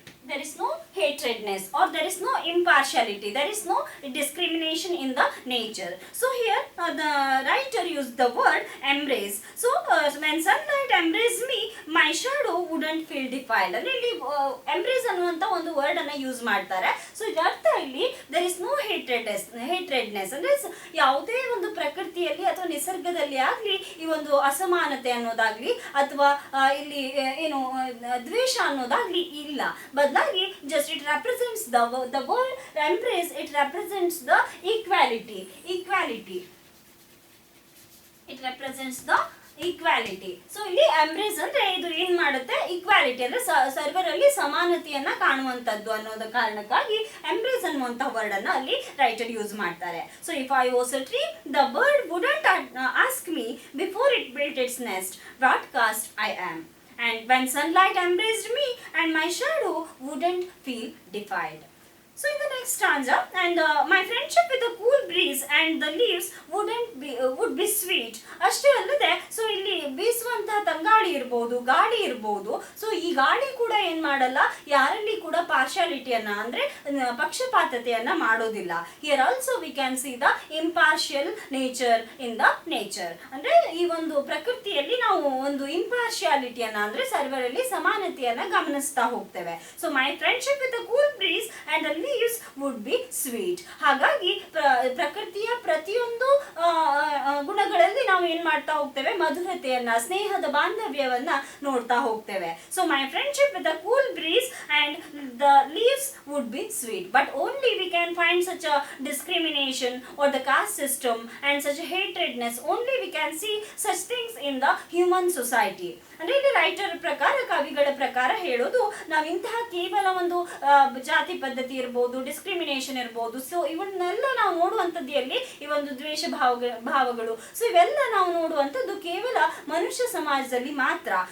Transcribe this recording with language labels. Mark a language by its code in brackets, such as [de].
[en] There is no hatredness or there is no impartiality, there is no discrimination in the nature. So here the writer used the word embrace. So when sunlight embraced me, my shadow wouldn't feel defiled. [kn] ಅಂದ್ರೆ ಇಲ್ಲಿ embrace ಅನ್ನುವಂತ ಒಂದು word ಅನ್ನ use ಮಾಡ್ತಾರೆ. So ಇದರ ಅರ್ಥ ಇಲ್ಲಿ [en] there is no hatredness [kn] ಅಂದ್ರೆ ಯಾವುದೇ ಒಂದು ಪ್ರಕೃತಿಯಲ್ಲಿ ಅಥವಾ ನಿಸರ್ಗದಲ್ಲಿ ಆಗ್ಲಿ ಈ ಒಂದು ಅಸಮಾನತೆ ಅನ್ನೋದಾಗ್ಲಿ ಅಥವಾ ಇಲ್ಲಿ ಏನು ದ್ವೇಷ ಅನ್ನೋದಾಗ್ಲಿ ಇಲ್ಲ. ಬದಲಾಗಿ [en] just it represents the word embrace, it represents the equality. It represents the equality. [kn] So ಇಲ್ಲಿ ಎಂಬ್ರೇಸ್ ಅಂದ್ರೆ ಇದು ಏನ್ ಮಾಡುತ್ತೆ, ಈಕ್ವಾಲಿಟಿ ಅಂದ್ರೆ ಸರ್ವರಲ್ಲಿ ಸಮಾನತೆಯನ್ನ ಕಾಣುವಂತದ್ದು ಅನ್ನೋದ ಕಾರಣಕ್ಕಾಗಿ ಎಂಬ್ರೇಸ್ ಅನ್ನುವಂತ ವರ್ಡ್ ಅನ್ನ ಅಲ್ಲಿ ರೈಟರ್ ಯೂಸ್ ಮಾಡ್ತಾರೆ. [en] So if I was a tree, the bird wouldn't ask me before it built its nest what caste I am. And when sunlight embraced me, and my shadow wouldn't feel defiled. So in the next stanza, and my friendship with the cool breeze and the leaves would be sweet. [kn] ಅಷ್ಟೇ ಅಲ್ಲದೆ so ಇಲ್ಲಿ ಬೀಸುವಂತಹ ತಂಗಾಳಿ ಇರ್ಬೋದು, ಗಾಳಿ ಇರ್ಬೋದು. So ಈ ಗಾಳಿ ಕೂಡ ಏನ್ ಮಾಡಲ್ಲ, ಯಾರಲ್ಲಿ ಕೂಡ ಪಾರ್ಶಾಲಿಟಿಯನ್ನ ಅಂದ್ರೆ ಪಕ್ಷಪಾತತೆಯನ್ನ ಮಾಡೋದಿಲ್ಲ. [en] Here also we can see the impartial nature in the nature. [kn] ಅಂದ್ರೆ ಈ ಒಂದು ಪ್ರಕೃತಿಯಲ್ಲಿ ನಾವು ಒಂದು ಇಂಪಾರ್ಶಿಯಾಲಿಟಿಯನ್ನ ಅಂದ್ರೆ ಸರ್ವರಲ್ಲಿ ಸಮಾನತೆಯನ್ನ ಗಮನಿಸ್ತಾ ಹೋಗ್ತೇವೆ. [en] So my friendship with the cool breeze and the leaves would be sweet. [kn] ಹಾಗಾಗಿ ಪ್ರಕೃತಿಯ ಪ್ರತಿಯೊಂದು ಗುಣಗಳಲ್ಲಿ ನಾವು ನಾವು ಏನ್ ಮಾಡ್ತಾ ಹೋಗ್ತೇವೆ, ಮಧುರತೆಯನ್ನ, ಸ್ನೇಹದ ಬಾಂಧವ್ಯವನ್ನ ನೋಡ್ತಾ ಹೋಗ್ತೇವೆ. [en] So my friendship with the cool breeze and the leaves would be sweet, but only we can find such a discrimination or the caste system and such a hatredness, only we can see such things in the human society. [kn] ಅಂದ್ರೆ ಇಲ್ಲಿ writer ಪ್ರಕಾರ, ಕವಿಗಳ ಪ್ರಕಾರ ಹೇಳೋದು, ನಾವು ಇಂತಹ ಕೇವಲ ಒಂದು ಜಾತಿ ಪದ್ಧತಿ ಇರ್ಬೋದು, ಡಿಸ್ಕ್ರಿಮಿನೇಷನ್ ಇರ್ಬೋದು, ಸೊ ಇವನ್ನೆಲ್ಲ ನಾವು ನೋಡುವಂಥದ್ದು ಎಲ್ಲಿ, ಈ ಒಂದು ದ್ವೇಷ ಭಾವಗಳು, ಸೊ ಇವೆಲ್ಲ ನಾವು ನೋಡುವಂಥದ್ದು ಕೇವಲ ಮನುಷ್ಯ ಸಮಾಜದಲ್ಲಿ ಮಾತ್ರ.